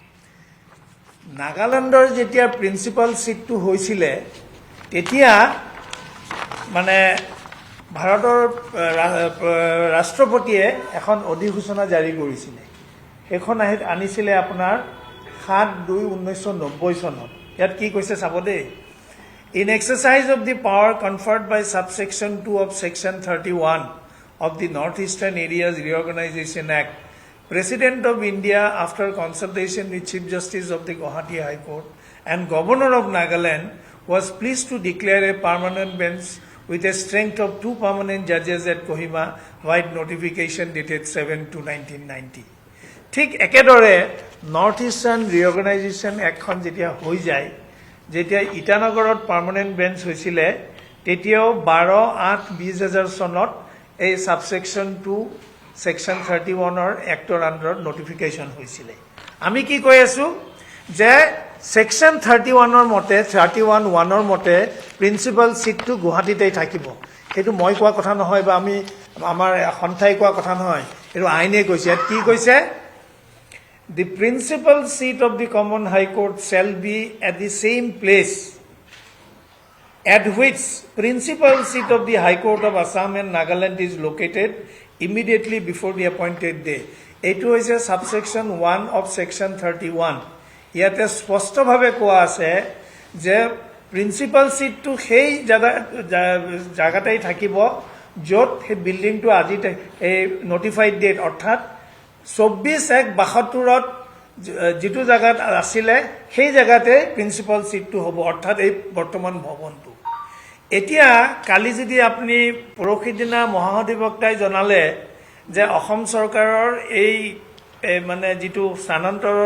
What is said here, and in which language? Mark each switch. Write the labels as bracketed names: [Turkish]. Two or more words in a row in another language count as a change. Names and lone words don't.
[Assamese] নাগালেণ্ডৰ যেতিয়া [English] principal seatটো [Assamese] হৈছিলে তেতিয়া মানে ভাৰতৰ ৰাষ্ট্ৰপতিয়ে এখন অধিসূচনা জাৰি কৰিছিলে সেইখন আনিছিলে আপোনাৰ 7/2/1990 চনত ইয়াত কি কৈছে চাব দেই [English] In exercise of the power conferred by subsection 2 of section 31 of the Northeastern Areas Reorganization Act, President of India, after consultation with Chief Justice of the Guwahati High Court and Governor of Nagaland, was pleased to declare a permanent bench with a strength of 2 permanent judges at Kohima, via notification dated 7/2/1990. [Assamese] ঠিক একেদৰে নৰ্থ ইষ্টাৰ্ণ ৰিঅৰ্গেনাইজেশ্যন এক্টখন যেতিয়া হৈ যায় যেতিয়া ইটানগৰত [English] permanent bench [Assamese] হৈছিলে তেতিয়াও 12/8/2000 চনত এই [English] subsection 2 section 31ৰ [Assamese] এক্টৰ আণ্ডাৰত নটিফিকেশ্যন হৈছিলে আমি কি কৈ আছোঁ যে ছেকশ্যন 31ৰ মতে 31(1)ৰ মতে [English] principal seatটো [Assamese] গুৱাহাটীতেই থাকিব সেইটো মই কোৱা কথা নহয় বা আমি আমাৰ সন্থাই কোৱা কথা নহয় এইটো আইনে কৈছে ইয়াত কি কৈছে [English] The principal seat of the Common High Court shall be at the same place at which principal seat of the High Court of Assam and Nagaland is located immediately before the appointed day. [Assamese] এইটো হৈছে [English] subsection 1 of section 31. [Assamese] ইয়াত স্পষ্টভাৱে কোৱা আছে যে [English] principal seat [Assamese] টো হেই জাগাতে থাকিব য'ত হে building টো আজি [English] notified date [Assamese] orthat 24/1/72ত যিটো জায়গাত আছিলে সেই জায়গাতে [English] principal seatটো [Assamese] হ'ব অৰ্থাৎ এই বৰ্তমান ভৱনটো এতিয়া কালি যদি আপুনি পৰহি দিনা মহাধিবক্তাই জনালে যে অসম চৰকাৰৰ এই মানে যিটো স্থানান্তৰৰ